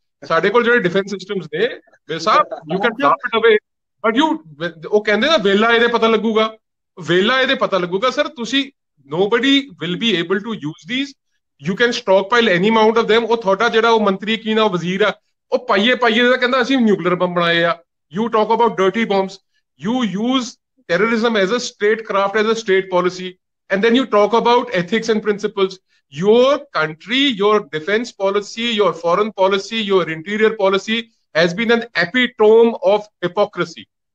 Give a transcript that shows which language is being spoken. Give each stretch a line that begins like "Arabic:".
Punjabi: ਸਾਡੇ ਕੋਲ ਜਿਹੜੇ ਡਿਫੈਂਸ ਸਿਸਟਮਸ ਨੇ ਵੇ ਸਾਹਿਬ,
English: you can drop it away, but you,
Punjabi: ਉਹ ਕਹਿੰਦੇ ਨਾ ਵੇਲਾ ਇਹਦੇ ਪਤਾ ਲੱਗੂਗਾ, ਵੇਲਾ ਇਹਦੇ ਪਤਾ ਲੱਗੂਗਾ। ਸਰ ਤੁਸੀਂ,
English: nobody will be able to use these. You can stockpile any amount of them.
Punjabi: ਉਹ ਤੁਹਾਡਾ ਜਿਹੜਾ ਉਹ ਮੰਤਰੀ ਕੀ ਨਾ, ਉਹ ਵਜ਼ੀਰ ਆ, ਉਹ ਪਾਈਏ ਦਾ ਕਹਿੰਦਾ ਅਸੀਂ ਨਿਊਕਲੀਅਰ ਬੰਬ ਬਣਾਏ ਆ।
English: You talk about dirty bombs. You use terrorism as a statecraft, as a state policy, and then you talk about ethics and principles. Your country, your defense policy, your foreign policy, your interior policy has been an epitome of hypocrisy.